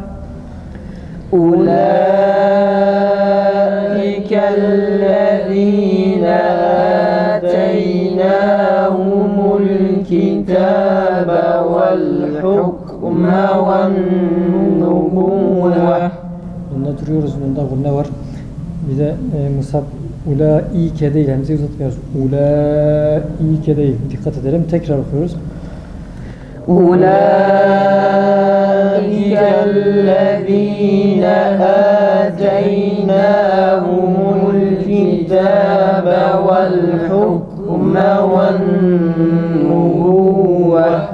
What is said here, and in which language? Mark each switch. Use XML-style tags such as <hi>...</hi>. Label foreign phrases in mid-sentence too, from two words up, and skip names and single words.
<ar>أولئك الذين آتيناهم الكتاب والحكم والنبوة.</ar> <tr>Bunda duruyoruz. Bunda gunne var. Bir de Musab ulaike değil. Hemzeyi uzatmıyoruz. Ulaike değil. Dikkat edelim. Tekrar okuyoruz.</tr> <ar>أولئك الذين آتيناهم الكتاب والحكم والنبوة.</ar>